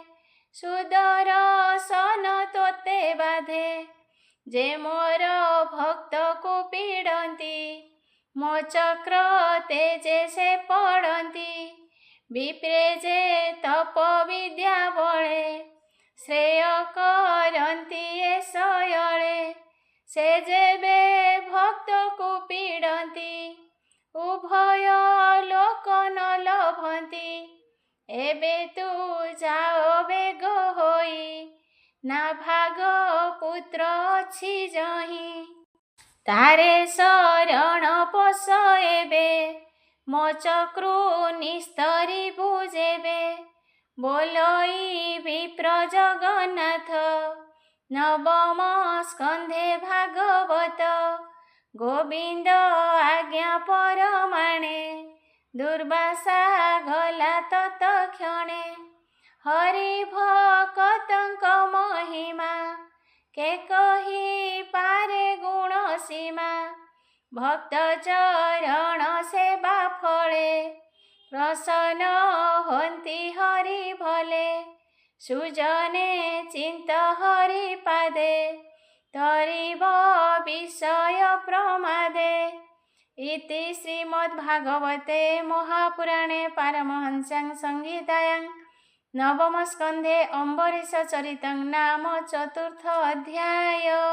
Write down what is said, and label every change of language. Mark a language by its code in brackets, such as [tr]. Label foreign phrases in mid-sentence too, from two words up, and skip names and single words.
[or] ସୁଦର୍ଶନ ତୋତେ ବାଧେ ଯେ ମୋର ଭକ୍ତ କୋ ପୀଡ଼ତୀ ମୋ ଚକ୍ର ତେଜେ ସେ ପଡ଼ତୀ ବିପ୍ରେ ଯେ ତପ ବିଦ୍ୟା ବଳେ ଶ୍ରେୟ କରତୀ ଏ ସୟଳେ ସେ ଯେବେ ଭକ୍ତ କୋ ପୀଡ଼ତୀ ଉଭୟ ଲୋକ ନ ଲଭଂତୀ ଏବେ ତୂ ଜାଓ ବେଗ ହୋଈ ନା ଭାଗ ପୁତ୍ର ଅଛି ଜହୀ ତାରେ ଶରଣ ପୋଷ ଏବେ ମୋ ଚକ୍ରୁ ନିସ୍ତରୀ ବୁଝେବେ ବୋଲଈ ବିପ୍ର ଜଗନ୍ନାଥ ନବମ ସ୍କଂଧେ ଭାଗବତ ଗୋବିଂଦ ଆଜ୍ଞା ପରମାଣେ ଦୁର୍ବାସା ଗଲା ତତ୍କ୍ଷଣେ ହରି ଭକ୍ତଂକ ମହିମା କେ କହୀ ପାରେ ଗୁଣ ସୀମା ଭକ୍ତ ଚରଣ ସେବା ଫଳେ ପ୍ରସନ୍ନ ହଂତୀ ହରି ଭଲେ ସୁଜନେ ଚିଂତ ହରି ପାଦେ ତରିବ ବିଷୟ ପ୍ରମାଦେ [sa] इति श्रीमद्भागवते महापुराणे पारमहंस्यां संहितायां नवम स्कंधे अम्बरीश चरितं नाम चतुर्थ अध्याय